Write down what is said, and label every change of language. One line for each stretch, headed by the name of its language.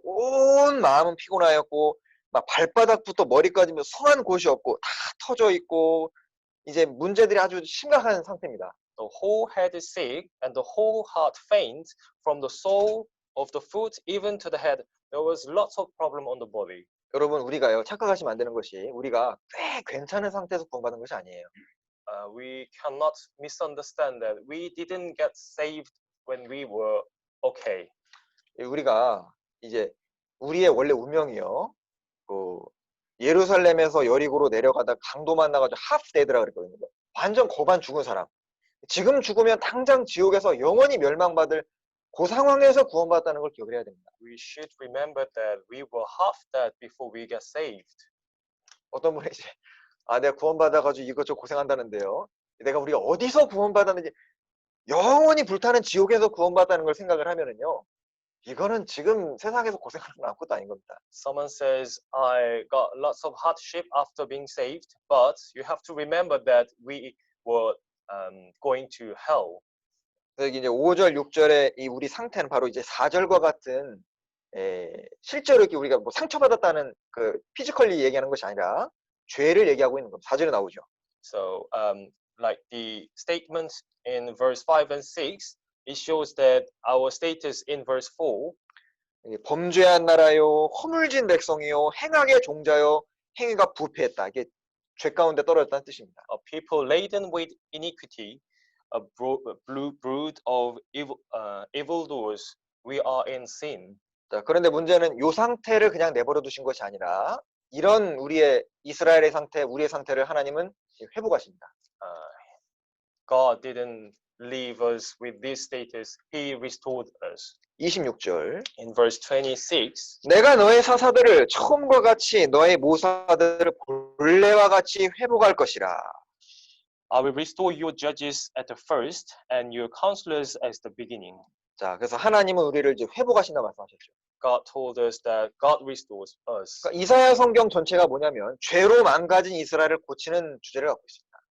Korean: 온 마음은 피곤하였고, 막 발바닥부터 머리까지 성한 곳이 없고 다 터져 있고 이제 문제들이 아주 심각한 상태입니다.
English: The whole head is sick, and the whole heart faint. From the sole of the foot even to the head, there was lots of problem on the body.
Korean: 여러분 우리가요 착각하시면 안 되는 것이 우리가 꽤 괜찮은 상태에서 구원받은 것이 아니에요.
English: We cannot misunderstand that we didn't get saved when we were okay.
Korean: 우리가 이제 우리의 원래 운명이요. 그 예루살렘에서 여리고로 내려가다 강도 만나가지고
English: half dead
Korean: 라 그랬거든요. 완전 거반 죽은 사람. 지금 죽으면 당장 지옥에서 영원히 멸망받을 그 상황에서 구원받았다는 걸 기억을 해야 됩니다.
English: We should remember that we were half dead before we got saved.
Korean: 어떤 분이 이제 내가 구원받아가지고 이것저것 고생한다는데요. 내가 우리가 어디서 구원받았는지 영원히 불타는 지옥에서 구원받았다는 걸 생각을 하면은요. 이거는 지금 세상에서 고생하는 건 아무것도 아닌 겁니다.
English: Someone says, I got lots of hardship after being saved, but you have to remember that we were going to hell.
Korean: 그래서 이제 5절, 6절의 이 우리 상태는 바로 이제 4절과 같은 실제로 이렇게 우리가 뭐 상처받았다는 그 피지컬리 얘기하는 것이 아니라 죄를 얘기하고 있는 겁니다. 4절에 나오죠.
English: So, like the statement in verse 5 and 6, it shows that our status in verse 4
Korean: 범죄한 나라요, 허물진 백성이요, 행악의 종자요, 행위가 부패했다. 이게 죄 가운데 떨어졌다는 뜻입니다.
English: a people laden with iniquity, a brood of evildoers, we are in sin.
Korean: 자, 그런데 문제는 이 상태를 그냥 내버려 두신 것이 아니라 이런 우리의 이스라엘의 상태, 우리의 상태를 하나님은 회복하십니다.
English: God didn't leave us with this status. He restored us.
Korean: 26절.
English: In verse 26,
Korean: 내가 너의 사사들을 처음과 같이 너의 모사들을 본래와 같이 회복할 것이라.
English: I will restore your judges at the first and your counselors as the beginning.
Korean: 자, 그래서 하나님은 우리를 이제 회복하신다 말씀하셨죠.
English: God told us that God restores us.
Korean: 그러니까 이사야 성경 전체가 뭐냐면 죄로 망가진 이스라엘을 고치는 주제를 갖고 있습니다.